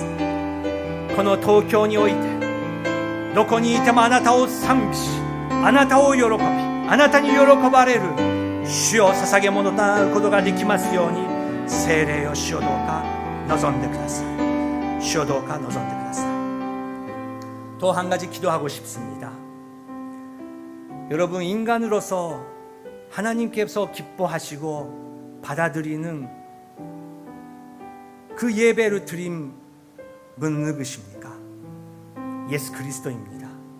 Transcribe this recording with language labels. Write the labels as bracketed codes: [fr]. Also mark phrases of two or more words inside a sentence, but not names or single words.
[ja] この東京においてどこにいてもあなたを賛美し、あなたを喜び、あなたに喜ばれる主を捧げ物となることができますように、聖霊を主をどうか望んでください。主をどうか望んでください。 [ko] 또 한 가지 기도하고 싶습니다. 여러분, 인간으로서 하나님께서 기뻐하시고 받아들이는 그 예배를 드린 분 누구십니까? 예수 그리스도입니다.